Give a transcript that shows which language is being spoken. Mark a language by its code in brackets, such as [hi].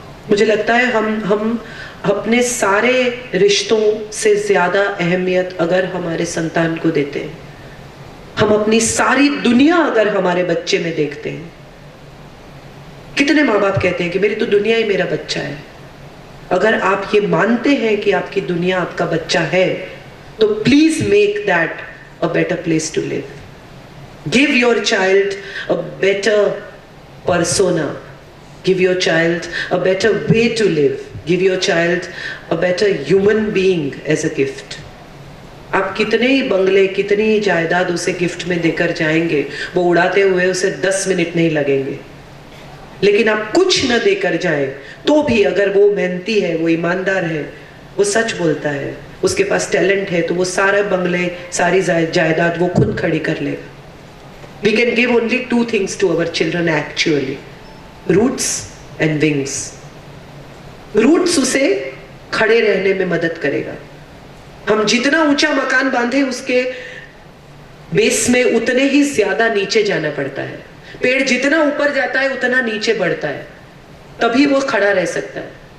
[hi] मुझे लगता है हम अपने सारे रिश्तों से ज्यादा अहमियत अगर हमारे संतान को देते हैं, हम अपनी सारी दुनिया अगर हमारे बच्चे में देखते हैं। कितने माँ बाप कहते हैं कि मेरी तो दुनिया ही मेरा बच्चा है। अगर आप ये मानते हैं कि आपकी दुनिया आपका बच्चा है, तो [en] Please make that a better place to live. Give your child a better persona. Give your child a better way to live. Give your child a better human being as a gift. [hi] आप कितने ही बंगले, कितनी ही जायदाद उसे gift में देकर जाएंगे, वो उड़ाते हुए उसे 10 मिनट नहीं लगेंगे। लेकिन आप कुछ न देकर जाएं तो भी अगर वो मेहनती है, वो ईमानदार है, वो सच बोलता है, उसके पास टैलेंट है, तो वो सारे बंगले, सारी जायदाद वो खुद खड़ी कर लेगा। [en] We can give only 2 things to our children actually, roots and wings. [hi] Roots उसे खड़े रहने में मदद करेगा। हम जितना ऊंचा मकान बांधे उसके बेस में उतने ही ज्यादा नीचे जाना पड़ता है। पेड़ जितना ऊपर जाता है उतना नीचे बढ़ता है, तभी वो खड़ा रह सकता है।